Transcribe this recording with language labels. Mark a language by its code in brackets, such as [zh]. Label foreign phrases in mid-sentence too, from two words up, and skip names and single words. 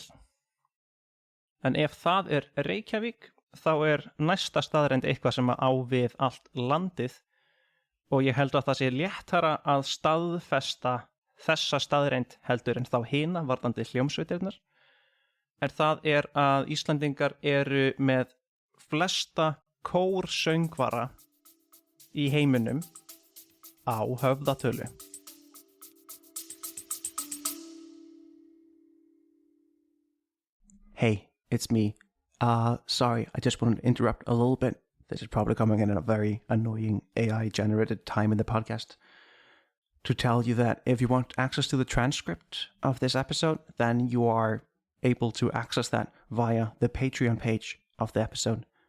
[is] En ef það er Reykjavík, þá er næsta staðreind eitthvað sem á við allt landið og ég held að það sé léttara að staðfesta þessa staðreind heldur en þá hina varðandi hljómsveitirnar. En það er að Íslendingar eru með flesta kórsöngvara í heiminum á höfðatölu. [en] Hey, it's me. Sorry, I just wanted to interrupt a little bit. This is probably coming in a very annoying AI-generated time in the podcast. To tell you that if you want access to the transcript of this episode, then you are able to access that via the Patreon page of the episode.